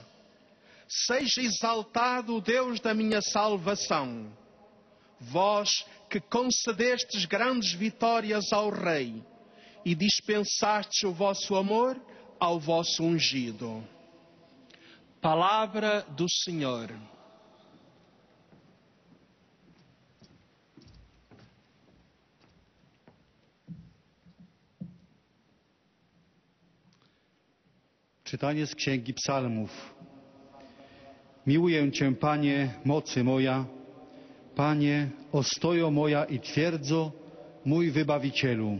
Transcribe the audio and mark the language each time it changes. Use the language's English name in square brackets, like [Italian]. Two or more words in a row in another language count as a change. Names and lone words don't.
[Portuguese] Seja exaltado o Deus da minha salvação. Vós que concedestes grandes vitórias ao Rei e dispensastes o vosso amor ao vosso ungido. Palavra do Senhor. [Polish] Czytanie z Księgi Psalmów. Miłuję Cię, Panie, mocy moja, Panie, ostojo moja i twierdzo, mój Wybawicielu.